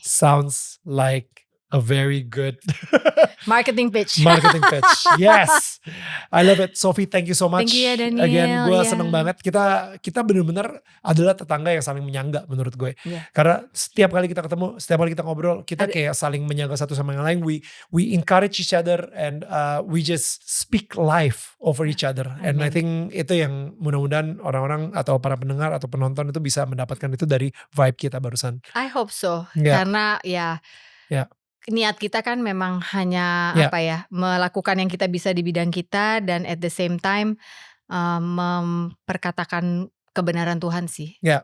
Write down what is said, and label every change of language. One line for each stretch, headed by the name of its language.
English: Sounds like a very good marketing pitch. Yes, I love it. Sophie, thank you so much. Thank you
Indonesian: ya
English: Daniel. Again,
Indonesian: gue seneng banget. Kita benar-benar adalah tetangga yang saling menyangga menurut gue. Karena setiap kali kita ketemu, setiap kali kita ngobrol, kita kayak saling menyangga satu sama yang lain.
English: We encourage each other and we just speak life over each other. And I think
Indonesian: itu yang mudah-mudahan orang-orang atau para pendengar atau penonton itu bisa mendapatkan itu dari vibe kita barusan.
English: I hope so.
Indonesian: Karena niat kita kan memang hanya melakukan yang kita bisa di bidang kita dan
English: at the same time
Indonesian: memperkatakan kebenaran Tuhan sih.